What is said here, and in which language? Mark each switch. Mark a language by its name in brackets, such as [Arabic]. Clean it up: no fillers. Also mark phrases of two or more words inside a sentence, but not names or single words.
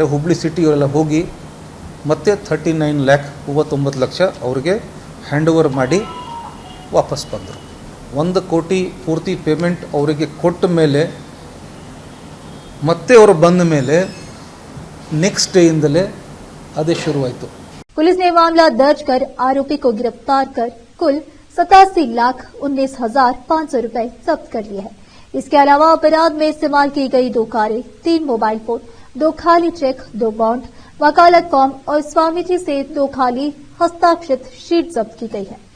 [Kannada] ಹುಬ್ಳಿ ಸಿಟಿ ಇವರೆಲ್ಲ ಹೋಗಿ ಮತ್ತೆ 39 ಲಕ್ಷ ಅವ್ರಿಗೆ [English] hand over [Kannada] ಮಾಡಿ ವಾಪಸ್ ಬಂದರು. 1 ಕೋಟಿ ಪೂರ್ತಿ ಪೇಮೆಂಟ್ ಅವರಿಗೆ ಕೊಟ್ಟ ಮೇಲೆ ಮತ್ತೆ ಅವರು ಬಂದ ಮೇಲೆ ನೆಕ್ಸ್ಟ್ ಡೇಯಿಂದಲೇ ಅದೇ ಶುರುವಾಯಿತು. [Hindi] पुलिस ने मामला दर्ज कर आरोपी को गिरफ्तार कर कुल 87,19,500 रुपए जब्त कर लिए हैं। इसके अलावा अपराध में इस्तेमाल की गई 2 कारें, 3 मोबाइल फोन, 2 खाली चेक, 2 बॉन्ड, वकालत फॉर्म और स्वामीजी से 2 खाली हस्ताक्षरित शीट जब्त की गई है।